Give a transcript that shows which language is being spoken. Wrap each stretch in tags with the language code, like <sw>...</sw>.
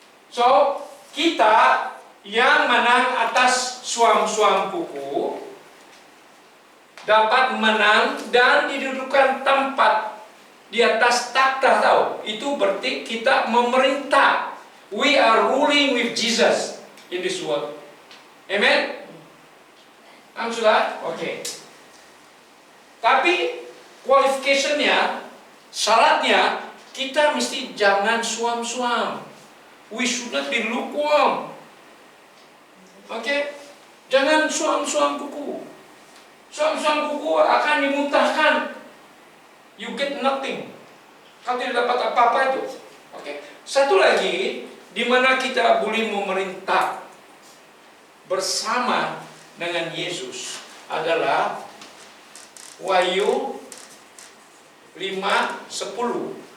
<ms>So, kita yang menang atas suam-suam kuku dapat menang dan didudukan tempat di atas takhta, tahu? Itu berarti kita memerintah.</ms> <en>We are ruling with Jesus in this world.</en> <ms>Amen? Sudah? Oke. Tapi qualification-nya, syaratnya, kita mesti jangan suam-suam.</ms> <en>We should not be lukewarm.</en> <ms>Oke? Jangan suam-suam kuku. Suam-suam kuku akan dimuntahkan.</ms> <en>You get nothing.</en> <ms>Kau tidak dapat apa-apa itu. Oke. Satu lagi, di mana kita boleh memerintah bersama dengan Yesus adalah Wahyu 5:10.</ms>